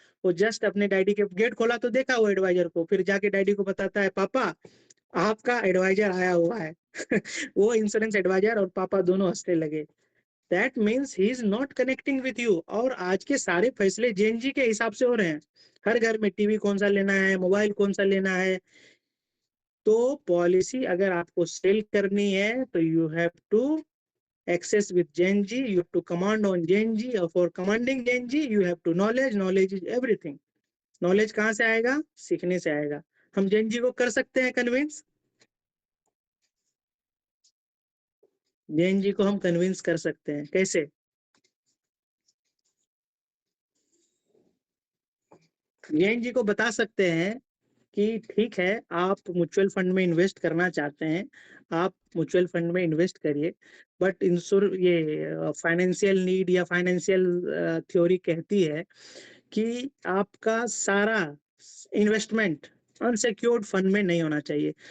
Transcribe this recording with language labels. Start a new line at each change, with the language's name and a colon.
Hindi: वो जस्ट अपने डैडी के गेट खोला तो देखा वो एडवाइजर को, फिर जाके डैडी को बताता है, पापा आपका एडवाइजर आया हुआ है। वो इंश्योरेंस एडवाइजर और पापा दोनों हंसने लगे।
English: That means he is not connecting with you.
Hindi: और आज के सारे फैसले जेएनजी के हिसाब से हो रहे हैं। हर घर में टीवी कौन सा लेना है, मोबाइल कौन सा लेना है। तो पॉलिसी अगर आपको सेल करनी है तो
English: You have to access with GenG, you have to command on GenG, or for commanding GenG you have to knowledge is everything.
Hindi: Knowledge कहाँ से आएगा? सीखने से आएगा। हम GenG को कर सकते हैं कन्विंस, GenG को हम कन्विंस कर सकते हैं। कैसे? GenG को बता सकते हैं कि ठीक है, आप म्यूचुअल फंड में इन्वेस्ट करना चाहते हैं, आप म्यूचुअल फंड में इन्वेस्ट करिए, बट ये फाइनेंशियल नीड या फाइनेंशियल थ्योरी कहती है कि आपका सारा इन्वेस्टमेंट अनसिक्योर्ड फंड में नहीं होना चाहिए।